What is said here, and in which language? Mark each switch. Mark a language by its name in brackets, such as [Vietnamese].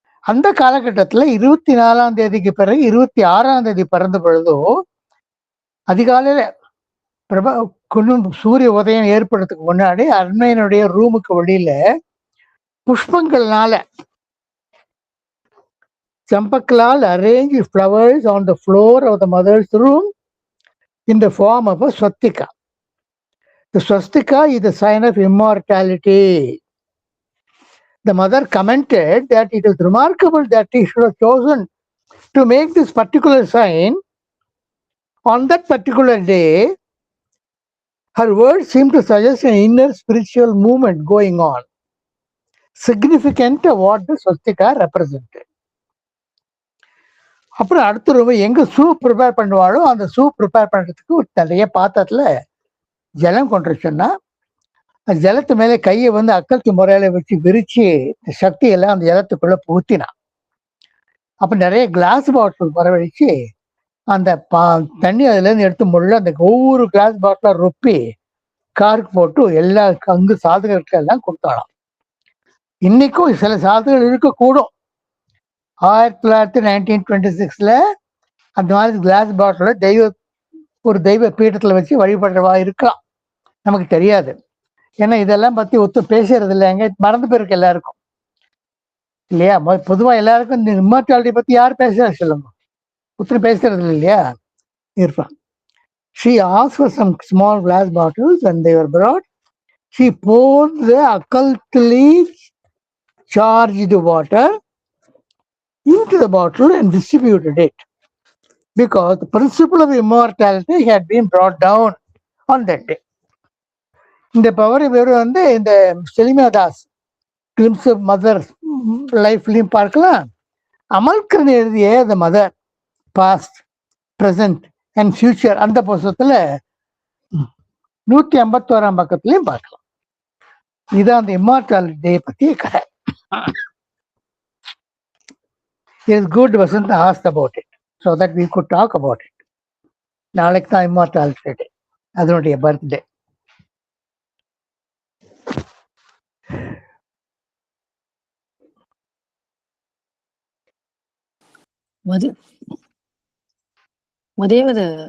[Tamil] அந்த காலகட்டத்துல 24ஆம் தேதிக்கு பிறகு 26ஆம் தேதி பிறந்த பொழுதோ அதிகாலையில சூரிய உதயம் ஏற்படுறதுக்கு முன்னாடி அன்னையனுடைய ரூமுக்கு வெளியில புஷ்பங்கள்னால [English] Champaklal arranged flowers on the floor of the mother's room in the form of a swastika. The swastika is the sign of immortality. The mother commented that it is remarkable that he should have chosen to make this particular sign on that particular day. Her words seem to suggest an inner spiritual movement going on, significant of what the swastika represented. [Tamil] அப்புறம் அடுத்த room எங்க soup prepare பண்ணுவாளோ அந்த soup prepare பண்றதுக்கு ஒரு நிறைய பாத்திரத்துல ஜலம் கொண்டு சொன்னா, ஜலத்து மேலே கையை அக்கல்த்து முறையில வச்சு விரிச்சு சக்தியெல்லாம் அந்த ஜலத்துக்குள்ள ஊத்தினான். அப்ப நிறைய கிளாஸ் பாட்டில் வரவழைச்சு அந்த தண்ணி அதுல இருந்து எடுத்து முள்ள அந்த ஒவ்வொரு கிளாஸ் பாட்டிலா ரொப்பி காருக்கு போட்டு எல்லா அங்கு சாதகர்களுக்கு எல்லாம் கொடுத்தாலாம். இன்னைக்கும் சில சாதகர்கள் இருக்கக்கூடும். 1926 அந்த மாதிரி கிளாஸ் பாட்டில ஒரு தெய்வ பீடத்துல வச்சு வழிபடுறவா இருக்கலாம், நமக்கு தெரியாது. ஏன்னா இதெல்லாம் பத்தி ஒத்து பேசுறது இல்லை, எங்க மறந்து போயிருக்கு எல்லாருக்கும் இல்லையா. பொதுவா எல்லாருக்கும் இந்த இம்மார்டாலிட்டி பத்தி யார் பேசுறா சொல்லுங்க, ஒத்துரு பேசுறது இல்லை இல்லையா. இருப்பான். [English] She asked for some small glass bottles and they were brought. She poured the occultly charged water into the bottle and distributed it, because the principle of immortality had been brought down on that day. [Tamil] இந்த power இவர் இந்த செலிமா Das glimpse of mother லைஃப்லையும் பார்க்கலாம். அமல்கரன் எழுதிய the mother past present and future அந்த புத்தகத்துல 151ஆம் பக்கத்துலயும் பார்க்கலாம். இதான் அந்த இம்மார்டாலிட்டி டே பத்திய கதை. [English] It is good Vasanta asked about it so that we could talk about it. [Tamil] நாளைக்கு தான் இம்மார்டாலிட்டி டே, அதனுடைய பர்த்டே. ஒரே ஒரு